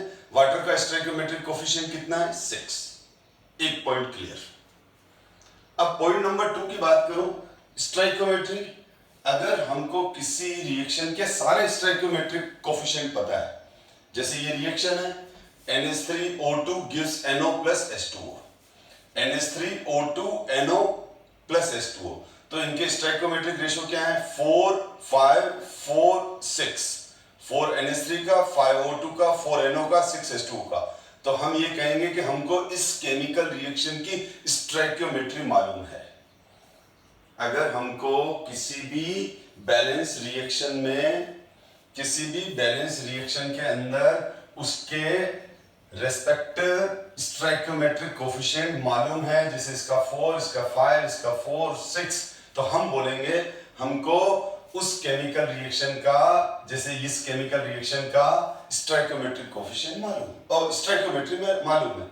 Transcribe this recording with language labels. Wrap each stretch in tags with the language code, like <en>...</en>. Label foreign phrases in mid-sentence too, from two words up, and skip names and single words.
<hi>वाटर का</hi> <en>stoichiometric coefficient</en> <hi>कितना है? 6। एक</hi> <en>point clear.</en> <hi>अब</hi> <en>point number 2</en> <hi>की बात करूं, स्टोइकियोमेट्री। अगर हमको किसी रिएक्शन के सारे</hi> <en>stoichiometric coefficient</en> <hi>पता है, जैसे ये रिएक्शन है</hi> <en>NH3O2 gives NO plus H2O, NH3O2 NO plus H2O,</en> <hi>तो इनके</hi> <en>stoichiometric ratio</en> <hi>क्या है? 4 5 4 6। 4 NH3 का, 5 O2 का, 4 NO का, 6 H2O का। तो हम ये कहेंगे कि हमको इस</hi> <en>chemical reaction</en> <hi>की स्टोइकियोमेट्री मालूम है। अगर हमको किसी भी</hi> <en>balance reaction</en> <hi>के अंदर उसके</hi> <en>respective stoichiometric coefficient</en> <hi>मालूम है, जैसे इसका 4, इसका 5, इसका 4, 6, तो हम बोलेंगे हमको उस</hi> <en>chemical reaction</en> <hi>का, जैसे इस</hi> <en>chemical reaction</en> <hi>का</hi> <en>stoichiometric coefficient</en> <hi>मालूम है और स्टोइकियोमेट्री में मालूम है।</hi>